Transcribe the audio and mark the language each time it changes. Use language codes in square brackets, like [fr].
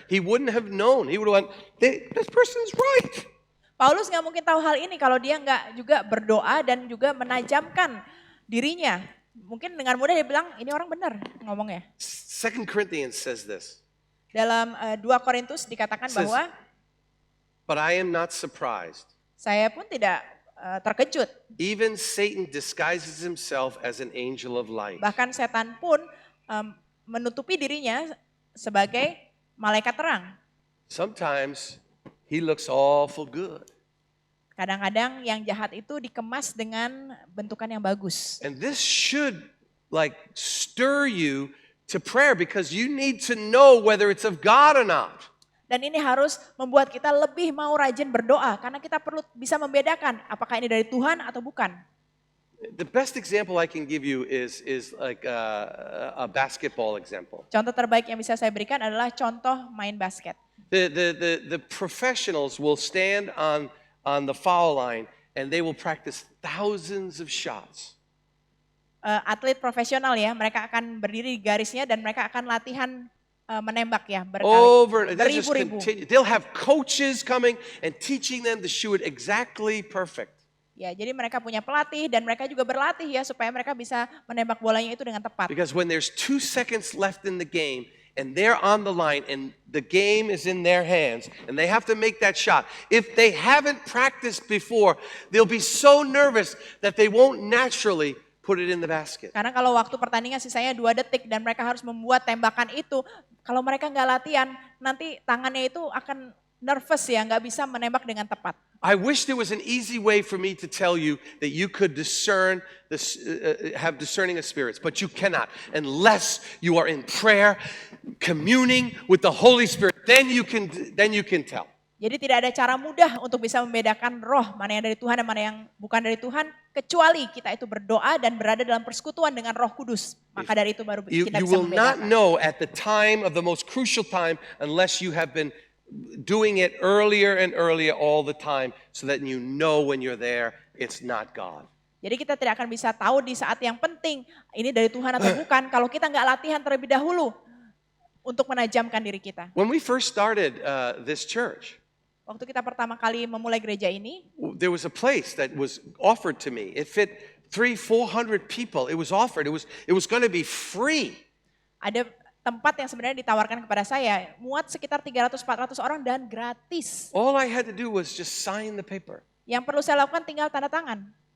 [en] He wouldn't have known. He would have went, this person's right. [id] Paulus nggak mungkin tahu hal ini kalau dia nggak juga berdoa dan juga menajamkan dirinya. Mungkin dengan mudah dia bilang, ini orang benar ngomongnya. [en] 2 Corinthians says this. [id] Dalam 2 Korintus dikatakan [en] Says, [id] bahwa [en] but I am not surprised. [id] saya pun tidak terkejut. [en] Even Satan disguises himself as an angel of light. [id] Bahkan setan pun menutupi dirinya sebagai malaikat terang. [en] Sometimes he looks awful good. [id] Kadang-kadang yang jahat itu dikemas dengan bentukan yang bagus. [en] And this should stir you to prayer because you need to know whether it's of God or not. [id] Dan ini harus membuat kita lebih mau rajin berdoa karena kita perlu bisa membedakan apakah ini dari Tuhan atau bukan. [en] The best example I can give you is like a basketball example. [id] Contoh terbaik yang bisa saya berikan adalah contoh main basket. [en] The professionals will stand on the foul line and they will practice thousands of shots. [id] Atlet profesional ya, mereka akan berdiri di garisnya dan mereka akan latihan menembak ya beribu-ribu. [en] They'll have coaches coming and teaching them to shoot exactly perfect. [id] Ya, jadi mereka punya pelatih dan mereka juga berlatih ya supaya mereka bisa menembak bolanya itu dengan tepat. [en] Because when there's 2 seconds left in the game and they're on the line and the game is in their hands and they have to make that shot, if they haven't practiced before, they'll be so nervous that they won't naturally put it in the basket. [id] Karena kalau waktu pertandingan sisanya 2 detik dan mereka harus membuat tembakan itu, kalau mereka nggak latihan, nanti tangannya itu akan nervous ya, nggak bisa menembak dengan tepat. [en] I wish there was an easy way for me to tell you that you could discern have discerning of spirits, but you cannot unless you are in prayer, communing with the Holy Spirit. Then you can tell. [id] Jadi tidak ada cara mudah untuk bisa membedakan roh mana yang dari Tuhan dan mana yang bukan dari Tuhan, kecuali kita itu berdoa dan berada dalam persekutuan dengan Roh Kudus. Maka dari itu baru kita bisa [en] will not [id] membedakan. [en] know at the time of the most crucial time unless you have been doing it earlier and earlier all the time so that you know when you're there it's not God. [id] Jadi kita tidak akan bisa tahu di saat yang penting ini dari Tuhan atau bukan kalau kita nggak latihan terlebih dahulu untuk menajamkan diri kita. [en] When we first started this church, [id] Waktu kita pertama kali memulai gereja ini, [en] there was a place that was offered to me. It fit 300-400 people. It was offered. It was going to be free. [id] ada tempat yang sebenarnya ditawarkan kepada saya, muat sekitar 300-400 orang dan gratis. [en] All I had to do was just sign the paper. [id] Yang perlu saya lakukan tinggal tanda tangan.